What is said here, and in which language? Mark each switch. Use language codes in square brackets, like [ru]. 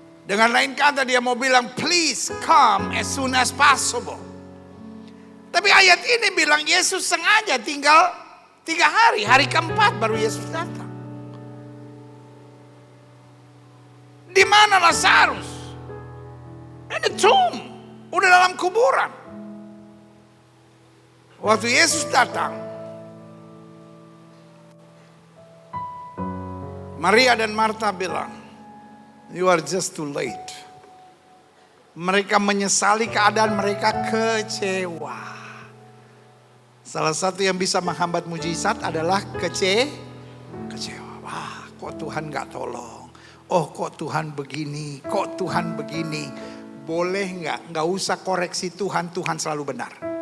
[id] Dengan lain kata dia mau bilang [en] please come as soon as possible. [id] Tapi ayat ini bilang Yesus sengaja tinggal 3 hari. Hari keempat baru Yesus datang. Di mana Lazarus? [en] In the tomb. [id] Udah dalam kuburan. Waktu Yesus datang, Maria dan Marta bilang, [en] you are just too late. [id] Mereka menyesali keadaan mereka, kecewa. Salah satu yang bisa menghambat mujizat adalah kecewa. Wah, kok Tuhan gak tolong? Oh, kok Tuhan begini? Kok Tuhan begini? Boleh gak usah koreksi Tuhan, Tuhan selalu benar.